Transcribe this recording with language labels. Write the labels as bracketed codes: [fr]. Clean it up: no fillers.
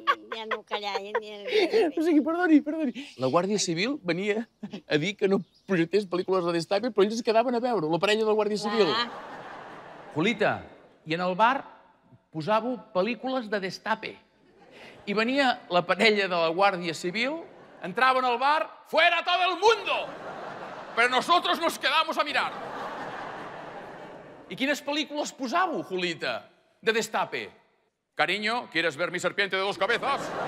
[ca] Ja no callaven. O sigui, perdoni. La Guàrdia Civil venia a dir que no projectés pel·lícules de Destape, però ells es quedaven a veure, la parella de la Guàrdia Civil. Julita, i en el bar posàveu pel·lícules de Destape. I venia la parella de la Guàrdia Civil, entraven al bar, [es] ¡fuera todo el mundo! Pero nosotros nos quedamos a mirar. [ca] I quines pel·lícules posàveu, Julita, de Destape? [es] Cariño, ¿quieres ver mi serpiente de 2 cabezas?